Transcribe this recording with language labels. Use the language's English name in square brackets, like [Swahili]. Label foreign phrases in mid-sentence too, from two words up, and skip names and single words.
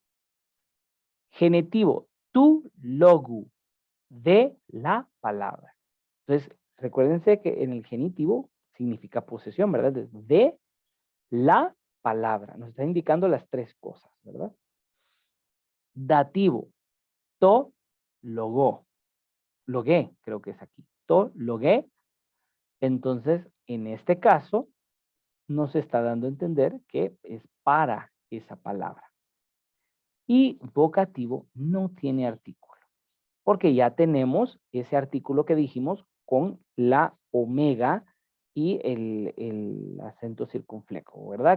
[Spanish] Genitivo, [Greek] του λόγου, [Spanish] de la palabra. Entonces, recuérdense que en el genitivo significa posesión, ¿verdad? De la palabra. Nos está indicando las tres cosas, ¿verdad? Dativo, [Greek] τω λόγω. [Spanish] Logué, creo que es aquí. [Greek] τω λόγω. [Spanish] Entonces, en este caso, nos está dando a entender que es para esa palabra. Y vocativo no tiene artículo, porque ya tenemos ese artículo que dijimos con la omega y el acento circunflejo, ¿verdad?